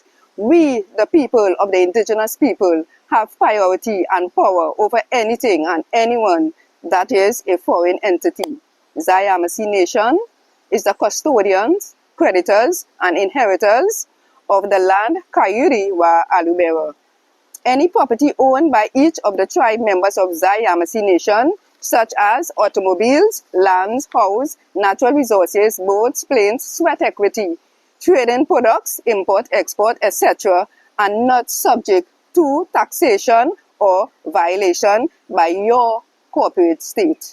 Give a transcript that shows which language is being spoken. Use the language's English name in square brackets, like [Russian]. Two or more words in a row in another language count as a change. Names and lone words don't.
[English] We, the people of the indigenous people, have priority and power over anything and anyone that is a foreign entity. Zai Yamasee Nation is the custodians, creditors, and inheritors of the land ka-iri wa Aloubera. Any property owned by each of the tribe members of Zai Yamasee Nation, such as automobiles, lands, house, natural resources, boats, planes, sweat equity, trading products, import, export, etc., are not subject to taxation or violation by your corporate state.